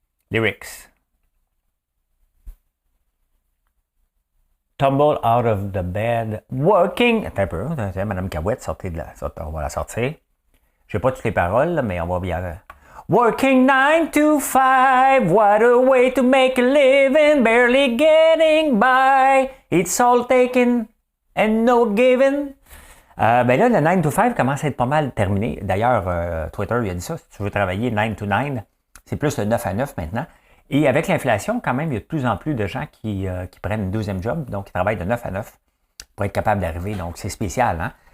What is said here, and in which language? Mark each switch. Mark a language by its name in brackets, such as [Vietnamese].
[English] Lyrics. Tumble out of the bed. Working. [French] Attends un peu. Madame Cahouette, sortez de là. On va la sortir. Je n'ai pas toutes les paroles, là, mais on va bien. [English] Working 9 to 5. What a way to make a living. Barely getting by. It's all taken and no given. [French] Ben là, le 9 to 5 commence à être pas mal terminé. D'ailleurs, Twitter, il a dit ça. Si tu veux travailler 9 to 9, c'est plus le 9 à 9 maintenant. Et avec l'inflation, quand même, il y a de plus en plus de gens qui prennent une deuxième job, donc qui travaillent de 9 à 9 pour être capables d'arriver. Donc, c'est spécial, hein?